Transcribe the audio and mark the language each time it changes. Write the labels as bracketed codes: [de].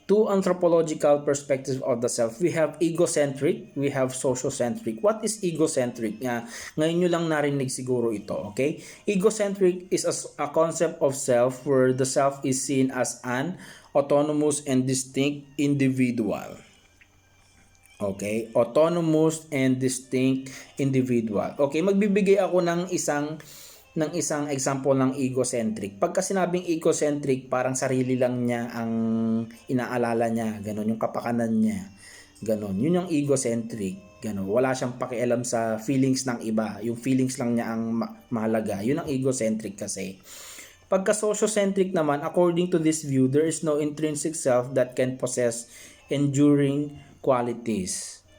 [en] Two anthropological perspectives of the self. We have egocentric, we have sociocentric. What is egocentric? [tl] Ngayon nyo lang narinig siguro ito, okay? [en] Egocentric is a concept of self where the self is seen as an autonomous and distinct individual. Okay? Autonomous and distinct individual. [tl] Okay, magbibigay ako ng isang example ng egocentric. Pagka sinabing egocentric, parang sarili lang niya ang inaalala niya, ganun, yung kapakanan niya, ganun. Yun yung egocentric, ganun. Wala siyang pakialam sa feelings ng iba, yung feelings lang niya ang mahalaga. Yun ang egocentric kasi. Pagka sociocentric naman, [en] according to this view, there is no intrinsic self that can possess enduring qualities.